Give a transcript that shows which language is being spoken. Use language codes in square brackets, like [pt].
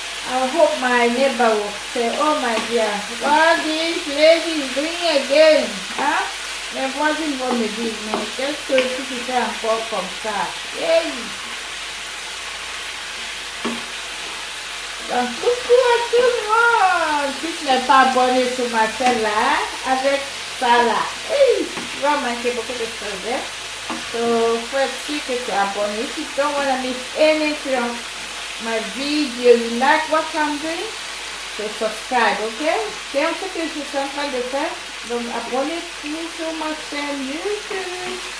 [en] I hope my neighbor will say, oh my dear, what this lady is doing again? Hein? [fr] Les voisines vont me dire, mais qu'est-ce que tu fais encore comme ça? Hey. Donc, coucou à tout le monde. Si tu n'es pas abonné sur ma chaîne là, avec ça là, hey, tu vas manquer beaucoup de choses. [en] Hein? So, first, click to abonné. If you don't want to miss anything of my video, you like what I'm doing, so subscribe, okay? [fr] C'est un peu que je suis en train de faire. Donc, abonnez-vous sur ma chaîne YouTube.